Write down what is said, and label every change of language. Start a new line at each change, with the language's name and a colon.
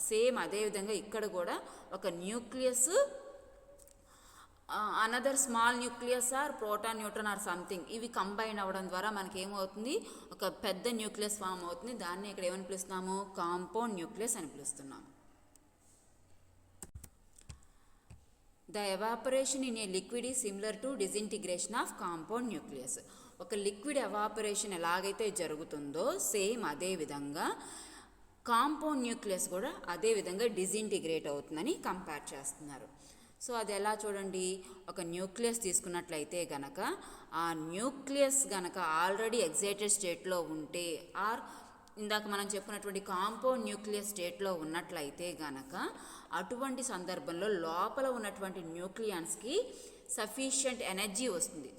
Telugu: Same అదేవిధంగా ఇక్కడ కూడా ఒక nucleus another small nucleus are proton, neutron
English: or something
Telugu: ఇవి కంబైన్ అవ్వడం ద్వారా మనకి ఏమవుతుంది, ఒక పెద్ద న్యూక్లియస్ ఫామ్ అవుతుంది. దాన్ని ఇక్కడ ఏమని పిలుస్తున్నాము, కాంపౌండ్ న్యూక్లియస్ అని పిలుస్తున్నాము.
English: The evaporation in a liquid is similar to disintegration of compound nucleus.
Telugu: ఒక లిక్విడ్ ఎవాపరేషన్ ఎలాగైతే జరుగుతుందో సేమ్ అదే విధంగా కాంపౌండ్ న్యూక్లియస్ కూడా అదే విధంగా డిసింటిగ్రేట్ అవుతుందని కంపేర్ చేస్తున్నారు. సో అది ఎలా చూడండి, ఒక న్యూక్లియస్ తీసుకున్నట్లయితే గనక ఆ న్యూక్లియస్ గనక ఆల్రెడీ ఎగ్జైటెడ్ స్టేట్లో ఉంటే ఆర్ ఇందాక మనం చెప్పుకున్నటువంటి కాంపౌండ్ న్యూక్లియస్ స్టేట్లో ఉన్నట్లయితే గనక అటువంటి సందర్భంలో లోపల ఉన్నటువంటి న్యూక్లియన్స్కి సఫిషియంట్ ఎనర్జీ వస్తుంది.